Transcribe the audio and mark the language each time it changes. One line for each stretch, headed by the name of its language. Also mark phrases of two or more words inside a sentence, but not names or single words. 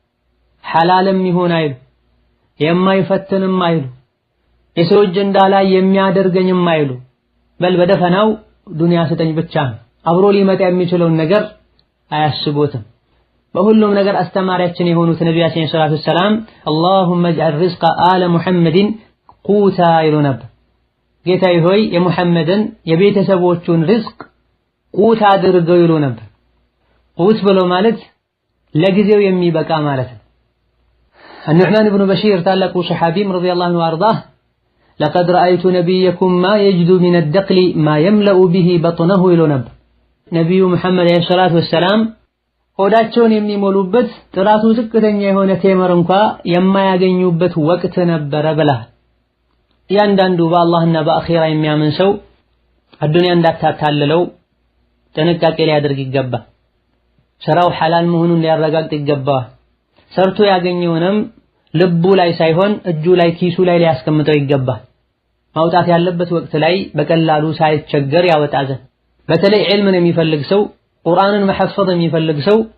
Amharic: ሐላልም ይሁን አይሉ የማይፈትንም አይሉ የሰው እጅ እንዳላይ የሚያደርገኝም አይሉ በል በደፈናው ዱንያ ስጠኝ ብቻ ነው። አብሮ ሊመጣ የሚችለውን ነገር አያስቡትም። በሁሉም ነገር አስተማሪያችን የሆኑት ነቢያችን
Arabic: صلى الله عليه وسلم اللهم اجعل رزق آل محمد قوتا
Amharic: ይሉ ነበር። ጌታዬ ሆይ የሙሐመድን የቤተሰቦቹን ርዝቅ ቁት አድርገው ይሉ ነበር። ቁት ብሎ ማለት ለጊዜው የሚበቃ ማለት ነው። النعمان بن بشير ታላቁ ሱሐቢም
Arabic: رضي الله عنه وأرضاه لقد رأيت نبيكم ما يجد من الدقل ما يملأ به بطنه
Amharic: ይሉ ነበር። ነብዩ መሐመድ
Arabic: صلى الله عليه وسلم
Amharic: ሆዳቸውን የሚሞሉበት ጥራቱ ዝቅተኛ የሆነ ቴምር እንኳን የማያገኙበት ወቅት ነበረ ብለዋል። ያንዳንዱ በአላህና በአኺራ የሚያምን ሰው አዱንያ እንዳታታልለው ጥንቃቄ ሊያደርግ ይገባል። ስራው ሐላል መሆኑን ሊያረጋግጥ ይገባል። ሰርቶ ያገኘውንም ልቡ ላይ ሳይሆን እጁ ላይ ኪሱ ላይ ሊያስቀምጠው ይገባል። ማውጣት ያለበት ወቅት ላይ በቀላሉ ሳይቸገር ያወጣ ዘንድ። በተለይ ዒልምን የሚፈልግ ሰው ቁርአንን መሐፈዝ የሚፈልግ ሰው